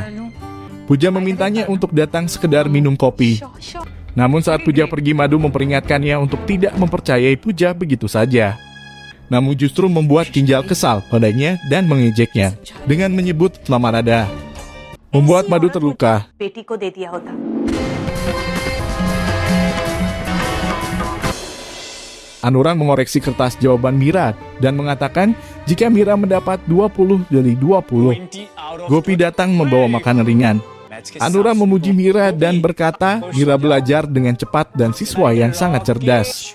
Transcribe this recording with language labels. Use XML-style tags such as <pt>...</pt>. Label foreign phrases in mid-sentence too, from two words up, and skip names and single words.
<id>Puja memintanya untuk datang sekedar minum kopi. Namun saat Puja pergi, Madu memperingatkannya untuk tidak mempercayai Puja begitu saja. Namun justru membuat Kinjal kesal padanya dan mengejeknya dengan menyebut nama nada. Membuat Madu terluka.</id> <hi>बेटी को दे दिया होता।</hi> <id>Anuran mengoreksi kertas jawaban Mira dan mengatakan jika Mira mendapat 20 dari 20, Gopi datang membawa makanan ringan. Anuran memuji Mira dan berkata Mira belajar dengan cepat dan siswa yang sangat cerdas.</id>